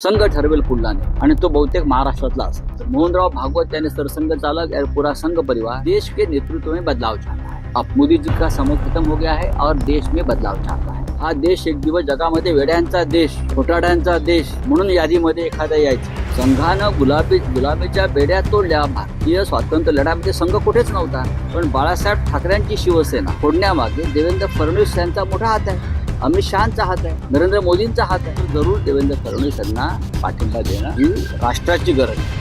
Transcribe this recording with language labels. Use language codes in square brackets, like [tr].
[mr] संघ ठरवेल पुढलाने आणि तो बहुतेक महाराष्ट्रातला असेल. [hi] मोहनराव भागवत यानी सरसंघ चालक और पूरा संघ परिवार देश के नेतृत्व में बदलाव चाहता है. अब मोदी जी का समय खत्म हो गया है और देश में बदलाव चाहता है. [mr] हा देश एक दिवस जगामध्ये वेड्यांचा देश, खोटाड्यांचा देश म्हणून यादीमध्ये एखादा यायचा. संघानं गुलामीच्या बेड्या तोडल्या. भारतीय स्वातंत्र्य लढ्यामध्ये संघ कुठेच नव्हता. पण बाळासाहेब ठाकरेंची शिवसेना फोडण्यामागे देवेंद्र फडणवीस यांचा मोठा हात आहे. अमित शहाचा हात आहे, नरेंद्र मोदींचा हात आहे. जरूर देवेंद्र फडणवीस यांना पाठिंबा देणं ही राष्ट्राची गरज आहे.